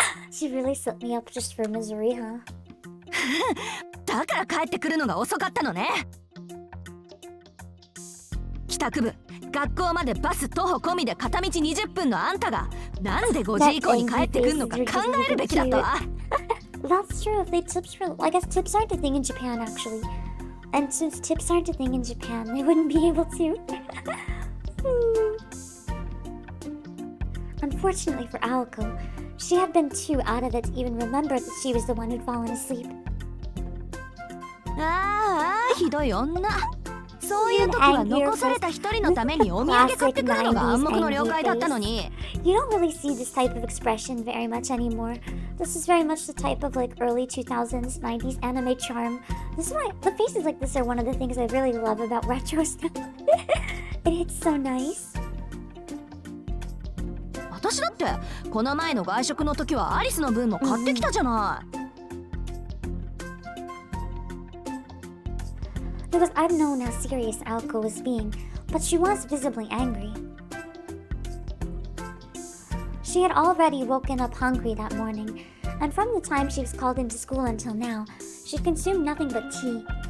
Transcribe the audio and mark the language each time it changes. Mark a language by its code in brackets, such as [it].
[en] She really set me up just for misery, huh? [ja] だから帰ってくるのが遅かったのね。帰宅部、学校までバス徒歩込みで片道20分のあんたがなんで5時以降に帰ってくるのか考えるべきだったわ。 [en] That's true. If they tips were, I guess tips aren't a thing in Japan actually. And since tips aren't a thing in Japan, they wouldn't be able to. Unfortunately for Aoko, she had been too out of it to even remember that she was the one who'd fallen asleep. [ja] ああ、ひどい女。そういう時は残された一人のためにお土産買ってくるのが暗黙の了解だったのに。 [en] You don't really see this type of expression very much anymore. This is very much the type of like early 2000s, 90s anime charm. This is why the faces like this are one of the things I really love about retro stuff. It hits so nice. [ja] 私だってこの前の外食の時はアリスの分も買ってきたじゃない。 [en] Because I'd known how serious Aoko was being, but she was visibly angry. She had already woken up hungry that morning, and from the time she was called into school until now, she'd consumed nothing but tea.